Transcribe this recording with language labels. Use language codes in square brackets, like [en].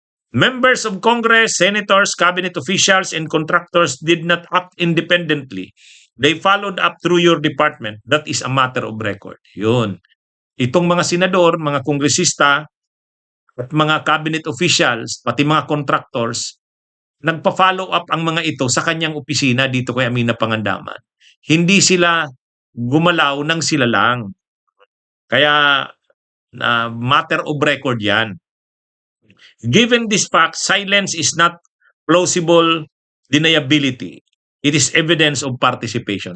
[en] Members of Congress, senators, cabinet officials, and contractors did not act independently. They followed up through your department. That is a matter of record. [tl] Yun. Itong mga senador, mga kongresista, at mga cabinet officials, pati mga contractors, nagpa-follow up ang mga ito sa kanyang opisina dito kay Amina Pangandaman. Hindi sila gumalaw nang sila lang. Kaya [en] matter of record [tl] yan. [en] Given this fact, silence is not plausible deniability. It is evidence of participation.